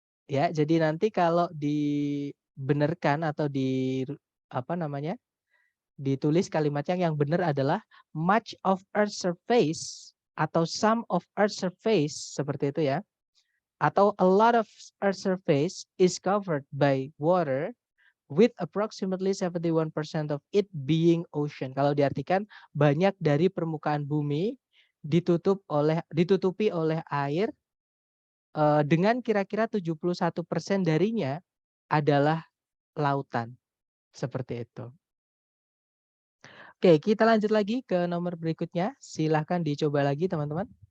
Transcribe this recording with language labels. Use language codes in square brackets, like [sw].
[id] Ya, jadi nanti kalau dibenarkan atau di apa namanya? Ditulis kalimatnya yang benar adalah [en] much of earth surface [id] atau [en] some of earth surface [id] seperti itu ya. Atau [en] a lot of earth surface is covered by water with approximately 71% of it being ocean. [id] Kalau diartikan banyak dari permukaan bumi ditutupi oleh air dengan kira-kira 71% darinya adalah lautan. Seperti itu. Oke, kita lanjut lagi ke nomor berikutnya. Silahkan dicoba lagi teman-teman.